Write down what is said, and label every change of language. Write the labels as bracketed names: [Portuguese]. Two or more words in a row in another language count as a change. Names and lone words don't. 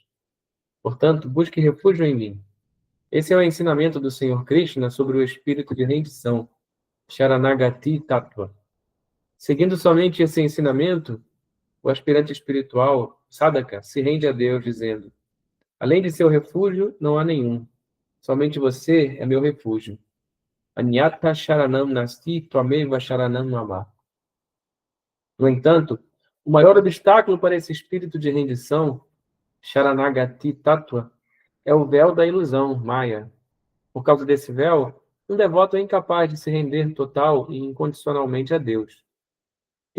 [Portuguese] Portanto, busque refúgio em mim. Esse é o ensinamento do Senhor Krishna sobre o espírito de rendição, [Sanskrit] शरणागति तत्त्व. [Portuguese] Seguindo somente esse ensinamento, o aspirante espiritual, sadhaka, se rende a Deus, dizendo: além de seu refúgio, não há nenhum. Somente você é meu refúgio. [Sanskrit] अन्यथा शरणं नास्ति त्वमेव शरणं मम. [Portuguese] No entanto, o maior obstáculo para esse espírito de rendição, [Sanskrit] शरणागति तत्त्व, [Portuguese] é o véu da ilusão, Maya. Por causa desse véu, um devoto é incapaz de se render total e incondicionalmente a Deus.